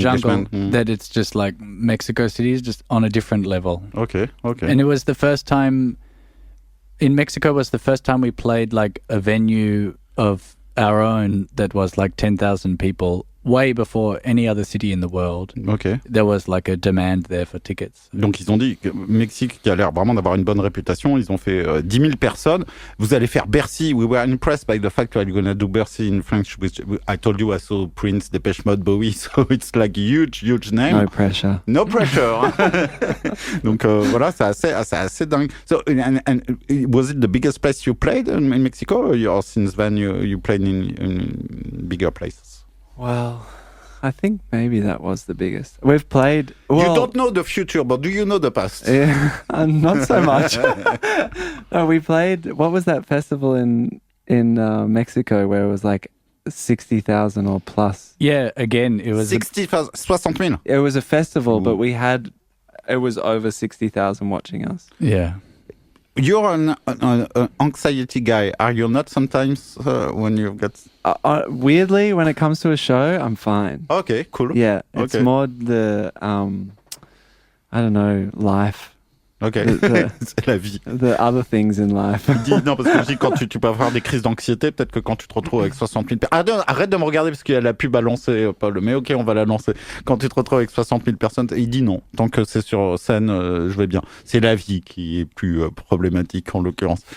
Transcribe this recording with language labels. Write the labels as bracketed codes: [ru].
[en] Jungle, that it's just like Mexico City is just on a different level. Okay. And it was the first time in Mexico was the first time we played like a venue of our own that was like 10,000 people, way before any other city in the world. Okay. There was like a demand there for tickets. [fr] Donc ils ont dit que Mexique, qui a l'air vraiment d'avoir une bonne réputation, ils ont fait 10 000 personnes. Vous allez faire Bercy. [en] We were impressed by the fact that you're going to do Bercy in French. Which I told you I saw Prince, Depeche Mode, Bowie, so it's like a huge name. No pressure. No pressure. [fr] Donc voilà, c'est assez dingue. [en] So, and was it the biggest place you played in Mexico, or since then you played in bigger places? Well, I think maybe that was the biggest. We've played... Well, you don't know the future, but do you know the past? Yeah, not so much. No, we played... What was that festival in Mexico where it was like 60,000 or plus? Yeah, again, it was... 60,000, 60,000. It was a festival, but we had... It was over 60,000 watching us. Yeah. You're an anxiety guy. Are you not sometimes when you get... Weirdly, when it comes to a show, I'm fine. Okay, cool. Yeah, it's more the, I don't know, life. [fr] Ok, c'est la vie. [en] The other things in life. [fr] Non, parce que je dis, quand tu peux avoir des crises d'anxiété, peut-être que quand tu te retrouves avec 60 000 personnes... Arrête de me regarder parce qu'il y a la pub à lancer, Paul. Mais ok, on va la lancer. Quand tu te retrouves avec 60 000 personnes, il dit non. Tant que c'est sur scène, je vais bien. C'est la vie qui est plus problématique, en l'occurrence.